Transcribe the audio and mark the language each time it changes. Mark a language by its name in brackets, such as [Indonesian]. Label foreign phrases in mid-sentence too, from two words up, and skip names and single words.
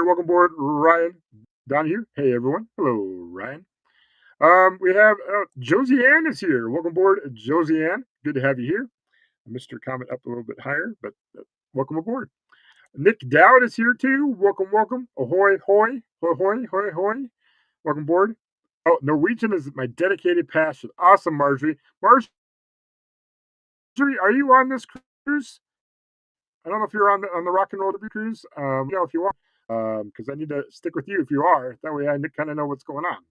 [English] Welcome aboard, Ryan Donahue. Hey everyone. Hello, Ryan. We have Josie Ann is here. Welcome aboard, Josie Ann. Good to have you here. I missed your comment up a little bit higher, but welcome aboard. Nick Dowd is here too. Welcome, welcome. Ahoy, hoy, hoy, hoy, hoy, hoy. Welcome aboard. Oh, Norwegian is my dedicated passion. Awesome, Marjorie. Marjorie, are you on this cruise? I don't know if you're on the Rock and Roll W cruise. If you are, because I need to stick with you if you are. That way, I kind of know what's going on.